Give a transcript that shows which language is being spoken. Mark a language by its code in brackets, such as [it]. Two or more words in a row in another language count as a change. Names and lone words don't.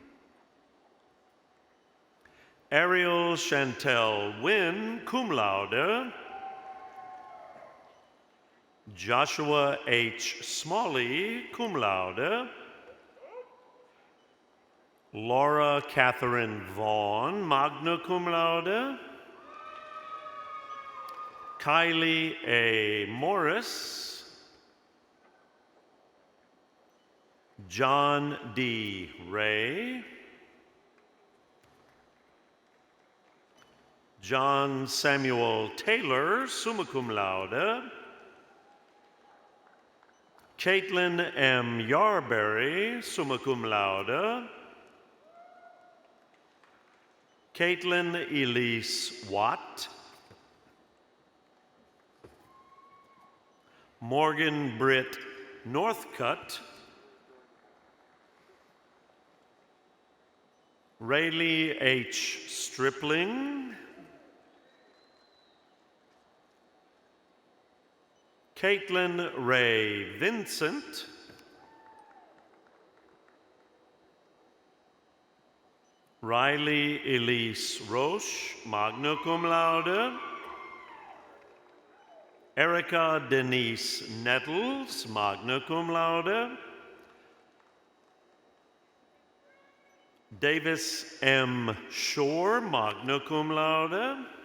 [en] Ariel Chantel Wynn, [la] cum laude. [en] Joshua H. Smalley, [la] cum laude. [en] Laura Catherine Vaughn, [la] magna cum laude. [en] Kylie A. Morris. John D. Ray. John Samuel Taylor, [la] summa cum laude. [en] Caitlin M. Yarberry, [la] summa cum laude. [en] Caitlin Elise Watt. Morgan Britt Northcutt. Rayleigh H. Stripling. Caitlin Ray Vincent. Riley Elise Roche, [la] magna cum laude. [en] Erica Denise Nettles, [la] magna cum laude. [en] Davis M. Shore, [la] magna cum laude.